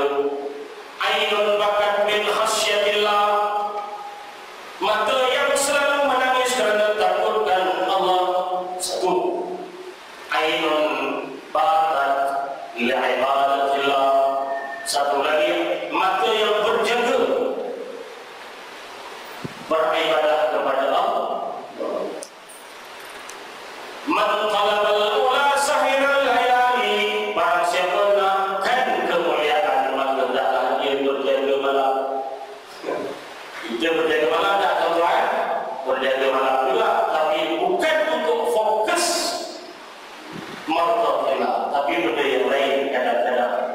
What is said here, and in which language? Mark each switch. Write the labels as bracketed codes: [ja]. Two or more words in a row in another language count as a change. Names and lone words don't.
[ar] عين بكت من خشية الله, [ms] mata yang selalu menangis kerana takutkan Allah. [ar] Satu, عين بكت لعبادة الله. [ms] Satu lagi, mata yang berjaga beribadah kepada Allah. [ar] من طلب العلى سهر الليالي, [ms] barang siapa nakkan kemuliaan maka hendaklah dia berjaga malam. Dia berjaga malam tak tuan? Berjaga malam juga, tapi bukan untuk fokus martabatlah, tapi benda yang lain kadang-kadang.